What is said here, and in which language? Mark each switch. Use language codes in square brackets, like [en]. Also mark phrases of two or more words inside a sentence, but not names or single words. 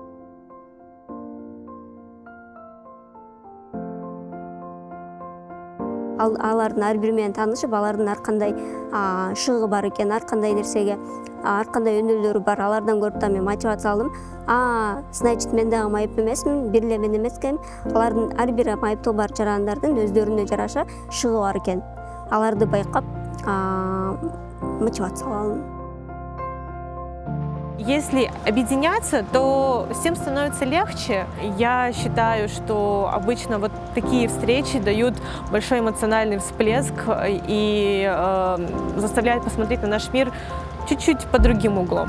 [ky] Алардын ар бири менен таанышып, алардын ар кандай шыгы бар экен, ар кандай нерсеге, ар кандай өнөөлөрү бар, алардан көрүп да мен мотивация алдым. Значит, мен дагы майып эмесмин, бир эле мен эмес экен. Алардын ар бир майыптыгы бар жарандардын өздөрүнө жараша шыгы бар экен. Аларды байкап, мотивация алдым. [ru] Если объединяться, то всем становится легче. Я считаю, что обычно вот такие встречи дают большой эмоциональный всплеск и заставляют посмотреть на наш мир чуть-чуть по другим углом.